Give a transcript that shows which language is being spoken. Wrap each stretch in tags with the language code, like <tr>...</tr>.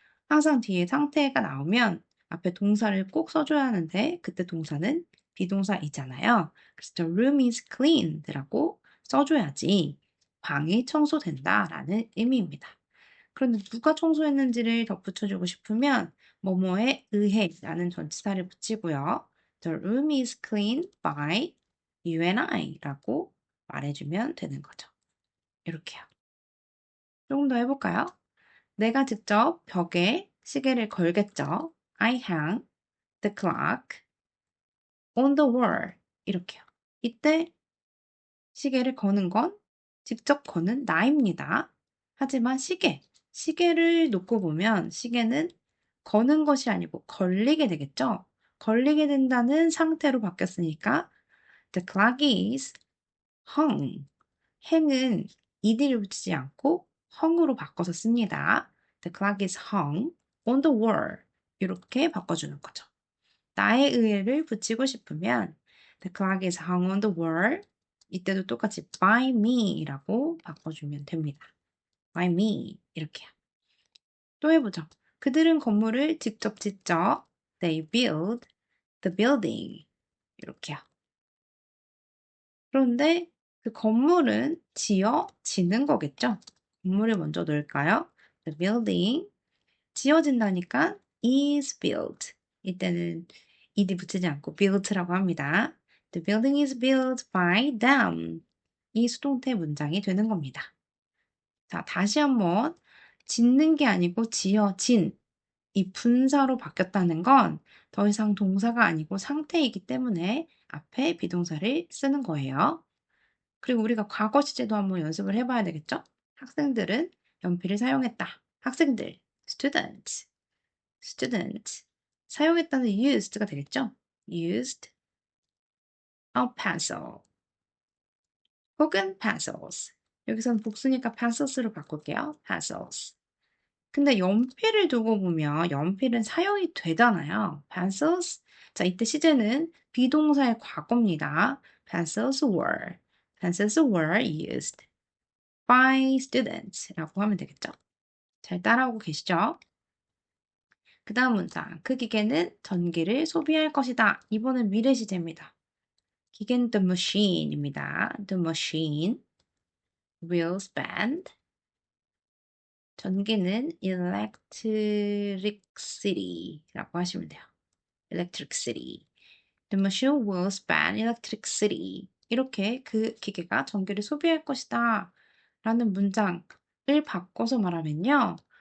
<ko>항상 뒤에 상태가 나오면 앞에 동사를 꼭 써줘야 하는데 그때 동사는 비동사이잖아요. 그래서</ko> <en>the room is cleaned</en> <ko>라고 써줘야지 방이 청소된다라는 의미입니다. 그런데 누가 청소했는지를 덧붙여주고 싶으면 뭐뭐에 의해라는 전치사를 붙이고요.</ko> <en>The room is cleaned by you and I</en> <ko>라고 말해주면 되는 거죠. 이렇게요. 조금 더 해볼까요? 내가 직접 벽에 시계를 걸겠죠.</ko> <en>I hang the clock on the wall.</en> <ko>이렇게요. 이때 시계를 거는 건 직접 거는 나입니다. 하지만 시계를 놓고 보면 시계는 거는 것이 아니고 걸리게 되겠죠. 걸리게 된다는 상태로 바뀌었으니까</ko> <en>the clock is hung.</en> <ko>hang은 ed를 붙이지 않고 hung으로 바꿔서 씁니다.</ko> <en>The clock is hung on the wall.</en> <ko>이렇게 바꿔주는 거죠. 나에 의해를 붙이고 싶으면</ko> <en>the clock is hung on the wall.</en> <ko>이때도 똑같이 by me라고 바꿔주면 됩니다.</ko> <en>by me</en> <ko>이렇게요. 또 해보죠. 그들은 건물을 직접 짓죠.</ko> <en>They build the building.</en> <ko>이렇게요. 그런데 그 건물은 지어지는 거겠죠? 건물을 먼저 넣을까요?</ko> <en>The building</en> <ko>지어진다니까</ko> <en>is built.</en> <ko>이때는 ed 붙이지 않고 built라고 합니다.</ko> <en>The building is built by them.</en> <ko>이 수동태 문장이 되는 겁니다. 자, 다시 한번 짓는 게 아니고 지어진 이 분사로 바뀌었다는 건 더 이상 동사가 아니고 상태이기 때문에 앞에 비동사를 쓰는 거예요. 그리고 우리가 과거 시제도 한번 연습을 해봐야 되겠죠? 학생들은 연필을 사용했다. 학생들, students. 사용했다는 used가 되겠죠?</ko> <en>used a pencil</en> <ko>혹은</ko> <en>pencils.</en> <ko>여기서는 복수니까 pencils로 바꿀게요.</ko> <en>pencils.</en> <ko>근데 연필을 두고 보면 연필은 사용이 되잖아요.</ko> <en>pencils.</en> <ko>자, 이때 시제는 비동사의 과거입니다.</ko> <en>pencils were used by students</en> <ko>라고 하면 되겠죠. 잘 따라오고 계시죠? 그 다음 문장. 그 기계는 전기를 소비할 것이다. 이번엔 미래 시제입니다. 기계는</ko> <en>the machine입니다. The machine will spend.</en> <ko>전기는 electricity라고 하시면 돼요. electricity.</ko> <en>The machine will spend electricity.</en> <ko>이렇게 그 기계가 전기를 소비할 것이다. 라는 문장을 바꿔서 말하면요.</ko>